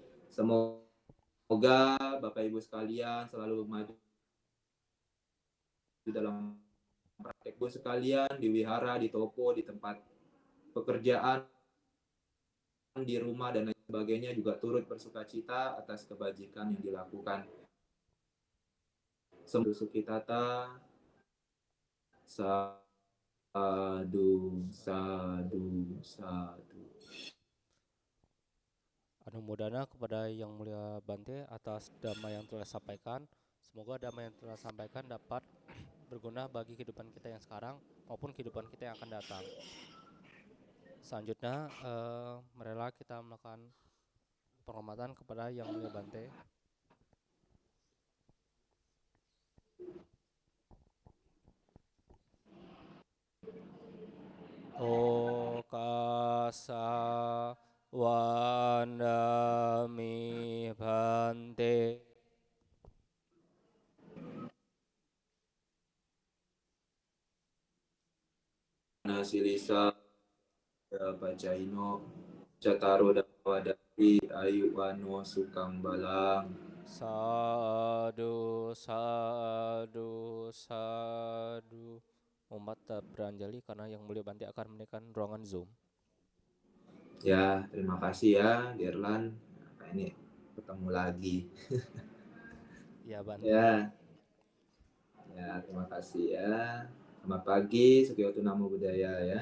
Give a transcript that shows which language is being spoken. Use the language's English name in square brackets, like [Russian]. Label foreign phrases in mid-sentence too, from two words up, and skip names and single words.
[Indonesian] Semoga Bapak Ibu sekalian selalu maju di dalam praktek Ibu sekalian, di wihara, di toko, di tempat pekerjaan, di rumah, dan lain sebagainya juga turut bersuka cita atas kebajikan yang dilakukan. [Pali] Sembah Sukitata, sadu, sadu, sadu. [Indonesian] Anumodana kepada Yang Mulia Bante atas dhamma yang telah sampaikan. Semoga dhamma yang telah sampaikan dapat berguna bagi kehidupan kita yang sekarang maupun kehidupan kita yang akan datang. Selanjutnya, marilah kita melakukan penghormatan kepada Yang Mulia Bante. [Pali] Okasa Wandami Bante. Nasilisa Pacaino Cataro Dawadari Ayu Wano Sukang Balang. Sadu, sadu, sadu. [Indonesian] Umat beranjali karena Yang Mulia Bante akan menaikkan ruangan Zoom. Ya, terima kasih ya, Gerlan. Nah, ini ketemu lagi. Ya, Bante. Ya, ya, terima kasih ya. Selamat pagi, [Pali] Sukiyoto Namo Buddhaya ya.